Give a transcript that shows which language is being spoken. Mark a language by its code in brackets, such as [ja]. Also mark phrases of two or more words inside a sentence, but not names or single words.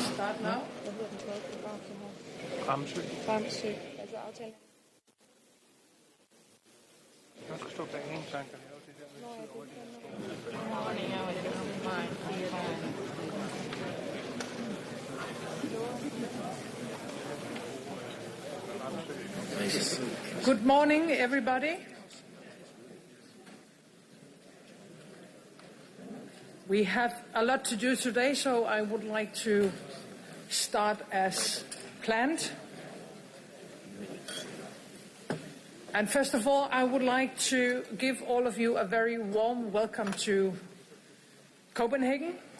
[en] start now? [da] Ramsø. Ramsø. Altså aftalen. Jeg skal stå bag en, så han kan lave det der med tid over det. [en] Good morning, everybody. We have a lot to do today, so I would like to start as planned. And first of all, I would like to give all of you a very warm welcome to Copenhagen.